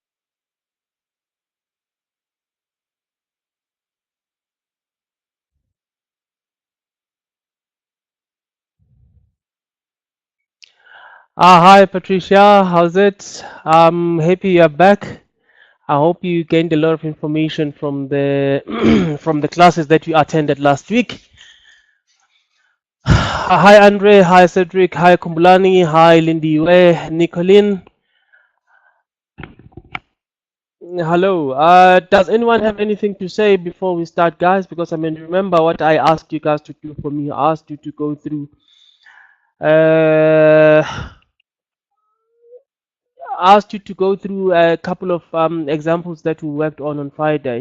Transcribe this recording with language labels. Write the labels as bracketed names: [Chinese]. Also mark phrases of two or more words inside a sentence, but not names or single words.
[English] Hi, Patricia. How's it? I'm happy you're back. I hope you gained a lot of information from the from the classes that you attended last week. Hi Andre, hi Cedric, hi Kumbulani, hi Lindiwe, Nicolene. Hello. Does anyone have anything to say before we start, guys? Because I mean, remember what I asked you guys to do for me. I asked you to go through. Uh, asked you to go through a couple of examples that we worked on Friday.